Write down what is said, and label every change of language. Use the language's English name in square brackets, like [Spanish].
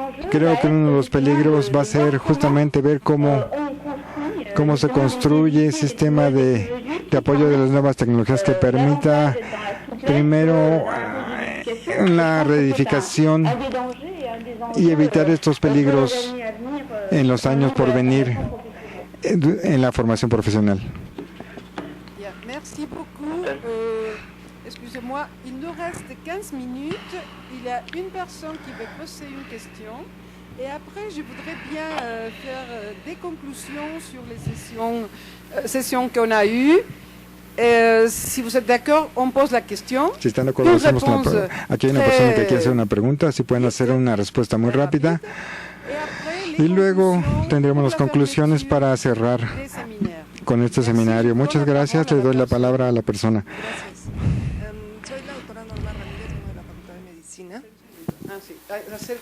[Spanish] Creo que uno de los peligros va a ser justamente ver cómo se construye el sistema de apoyo de las nuevas tecnologías que permita primero la reedificación y evitar estos peligros en los años por venir en la formación profesional. [French] Merci beaucoup. Excusez-moi, il nous reste 15 minutes. Il y a une personne qui veut poser une question. Et après, je voudrais bien faire des conclusions sur les sessions qu'on a eues. Si vous êtes d'accord, on pose la question. [Spanish] Si están de acuerdo, aquí hay una persona que quiere hacer una pregunta, si pueden hacer una respuesta muy rápida. Y luego tendremos las conclusiones para cerrar con este seminario. Muchas gracias, le doy la palabra a la persona. Soy la doctora Norma Ramírez, de la Facultad de Medicina.